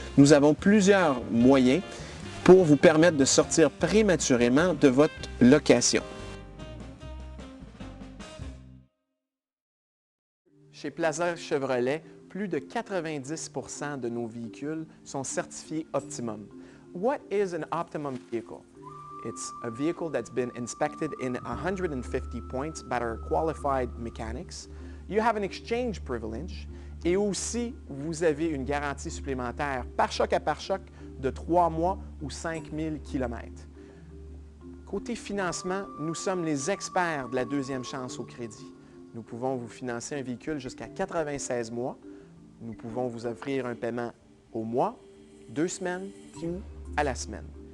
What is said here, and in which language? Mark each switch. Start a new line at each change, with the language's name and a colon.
French: Nous avons plusieurs moyens pour vous permettre de sortir prématurément de votre location. Chez Plaza Chevrolet, plus de 90% de nos véhicules sont certifiés Optimum.
English: What is an Optimum vehicle? It's a vehicle that's been inspected in 150 points by our qualified mechanics. You have an exchange privilege
French: et aussi vous avez une garantie supplémentaire par choc à pare-choc de 3 mois ou 5000 km. Côté financement, nous sommes les experts de la deuxième chance au crédit. Nous pouvons vous financer un véhicule jusqu'à 96 mois. Nous pouvons vous offrir un paiement au mois, 2 semaines ou à la semaine.